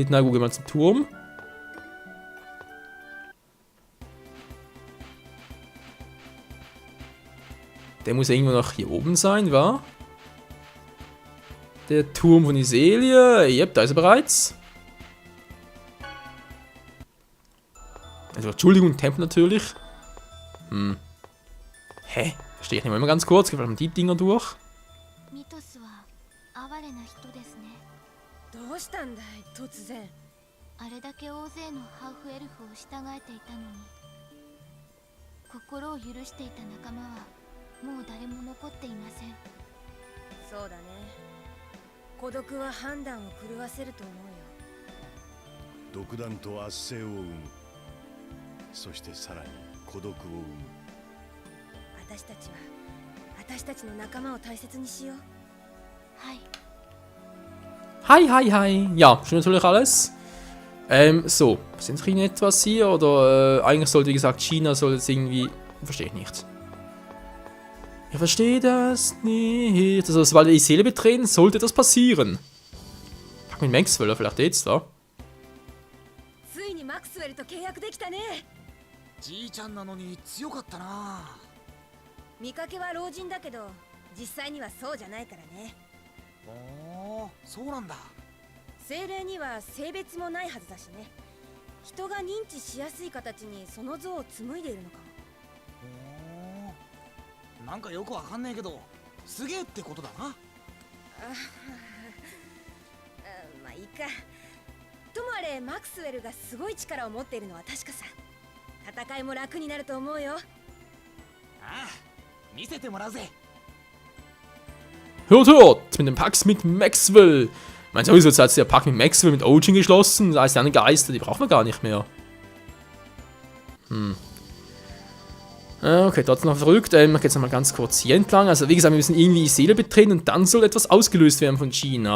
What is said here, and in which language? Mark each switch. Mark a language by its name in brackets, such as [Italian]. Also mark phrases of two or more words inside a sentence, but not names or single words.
[German] Na gut, gehen wir zum Turm. Der muss irgendwo noch hier oben sein, wa? Der Turm von Iselia. Yep, da ist er bereits. Also, Entschuldigung, Tempel natürlich. Hä? Verstehe ich nicht mal ganz kurz. Gehen wir mal die Dinger durch. [Japanese] どうしたんだい突然あれだけ大勢のハーフエルフを従えていたのに心を許していた仲間はもう誰も残っていませんそうだね孤独は判断を狂わせると思うよ独断と圧政を生むそしてさらに孤独を生む私たちは私たちの仲間を大切にしようはい [English] Hi. [German] Ja, schon natürlich alles. So. Sind wir etwas hier? Oder eigentlich sollte, wie gesagt, China soll jetzt irgendwie... Verstehe ich nicht. Ich verstehe das nicht. Also, sobald wir die Seele betreten, sollte das passieren. Pack mit Maxwell, vielleicht jetzt, wa? [Japanese] ついにマクスウェルと契約できたね。じいちゃんなのに強かったな。見かけは老人だけど、実際にはそうじゃないからね。おお、そうなんだ。精霊には性別もないはずだしね。人が認知しやすい形にその像を紡いでいるのかも。おお、なんかよくわかんねえけど、すげえってことだな。まあいいか。ともあれマクスウェルがすごい力を持っているのは確かさ。戦いも楽になると思うよ。ああ、見せてもらうぜ。 [German] Hört, hört! Mit dem Pax mit Maxwell! Ich meine, sowieso jetzt hat sich der Pakt mit Maxwell mit Ojin geschlossen. Das heißt, die anderen Geister, die brauchen wir gar nicht mehr. Okay, dort noch verrückt. Ich gehe jetzt nochmal ganz kurz hier entlang. Also, wie gesagt, wir müssen irgendwie die Seele betreten und dann soll etwas ausgelöst werden von China.